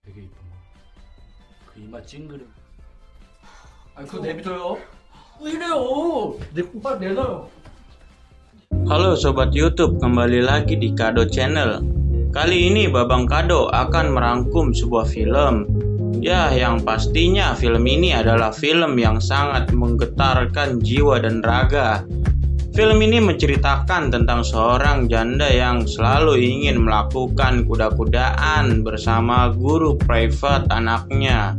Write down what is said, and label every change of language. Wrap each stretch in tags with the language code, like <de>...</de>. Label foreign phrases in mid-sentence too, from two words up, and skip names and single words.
<ko>되게 이쁜 거. 그 이마 찡그려. 아 그거 내비둬요. 왜 이래요? 내 빨리 내놔요.</ko> <id>Halo Sobat YouTube, kembali lagi di Kado Channel. Kali ini Babang Kado akan merangkum sebuah film. Ya, yang pastinya film ini adalah film yang sangat menggetarkan jiwa dan raga. Film ini menceritakan tentang seorang janda yang selalu ingin melakukan kuda-kudaan bersama guru private anaknya.</id>